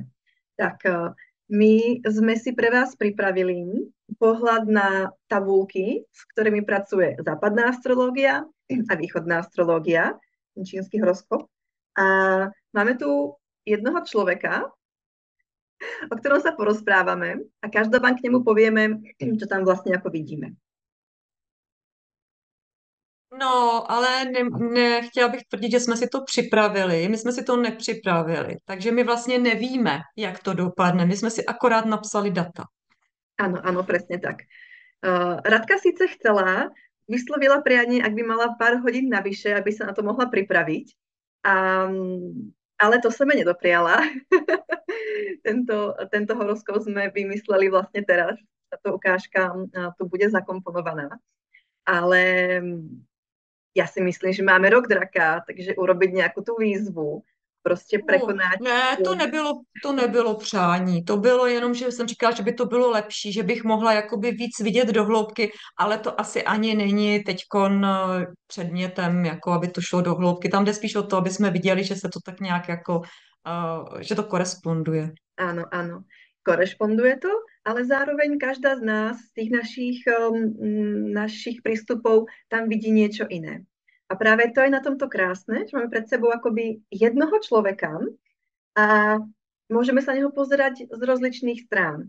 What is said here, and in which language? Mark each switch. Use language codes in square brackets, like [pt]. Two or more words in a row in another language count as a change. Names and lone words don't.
[sk] Tak, my sme si pre vás pripravili pohľad na tabulky, s ktorými pracuje západná astrológia a východná astrológia, čínsky horoskop. A máme tu jednoho človeka, o ktorom sa porozprávame a každopádne k nemu povieme, čo tam vlastne ako vidíme. [cs] No, ale nechtěla bych tvrdit, že jsme si to připravili. My jsme si to nepřipravili, takže my vlastně nevíme, jak to dopadne. My jsme si akorát napsali data. [sk] Áno, presne tak. Radka síce chcela, vyslovila prianie, ak by mala pár hodín navyše, aby sa na to mohla pripraviť, ale to sa mi nedopriala. Tento horoskop sme vymysleli vlastne teraz. Táto ukážka tu bude zakomponovaná. Ale ja si myslím, že máme rok draka, takže urobiť nejakú tú výzvu, [cs] prostě překonat. Ne, to nebylo přání. To bylo jenom, že jsem říkala, že by to bylo lepší, že bych mohla jakoby víc vidět do hloubky, ale to asi ani není teďkon předmětem, jako aby to šlo do hloubky. Tam jde spíš o to, aby jsme viděli, že se to tak nějak jako, že to koresponduje. [sk] Áno. Korešponduje to, ale zároveň každá z nás, z tých našich prístupov, tam vidí niečo iné. A práve to je na tomto krásne, že máme pred sebou akoby jednoho človeka a môžeme sa na neho pozerať z rozličných strán.